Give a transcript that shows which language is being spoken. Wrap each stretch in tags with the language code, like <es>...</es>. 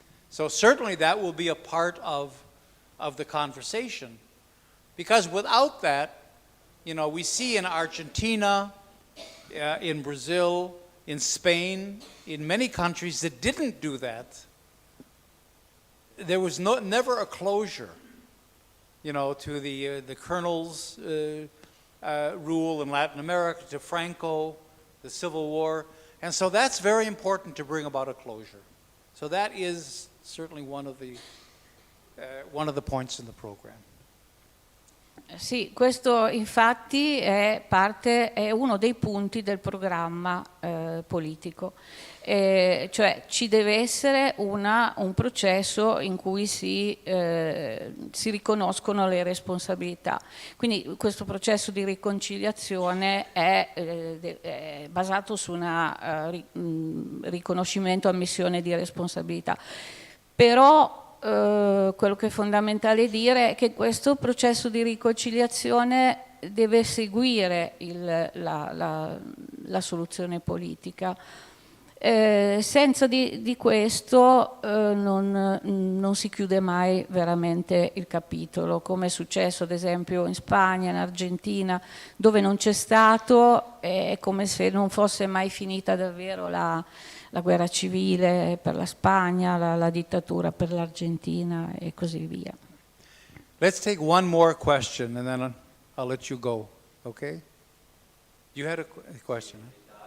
<en>So certainly that will be a part of the conversation, because without that, you know, we see in Argentina, in Brazil, in Spain, in many countries that didn't do that, there was never a closure, you know, to the colonel's rule in Latin America, to Franco, the Civil War. And so that's very important to bring about a closure. So that is certainly one of the points in the program.</en> <it>Sì, questo infatti è uno dei punti del programma politico. Cioè ci deve essere un processo in cui si riconoscono le responsabilità. Quindi questo processo di riconciliazione è basato su un riconoscimento, ammissione di responsabilità. Però quello che è fondamentale dire è che questo processo di riconciliazione deve seguire la soluzione politica. Senza di questo non si chiude mai veramente il capitolo, come è successo ad esempio in Spagna, in Argentina, dove non c'è stato, è come se non fosse mai finita davvero la guerra civile per la Spagna, la dittatura per l'Argentina e così via.</it> <en>Let's take one more question and then I'll let you go, okay? You had a question, eh?</en>